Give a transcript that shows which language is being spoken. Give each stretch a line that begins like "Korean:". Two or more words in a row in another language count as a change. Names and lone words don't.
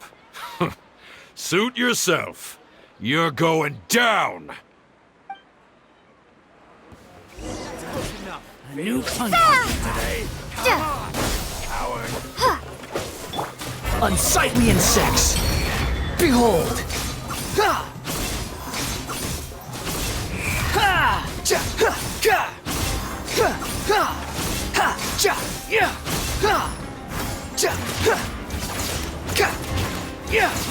English: Suit yourself. You're going down! A new punch today. Unsightly insects! Behold! Ha! Ha! Ja! Ha! Ka! Ha! Ha! Ha! Ja! Yeah! Ha! Ja! Ha! Ka! Yeah!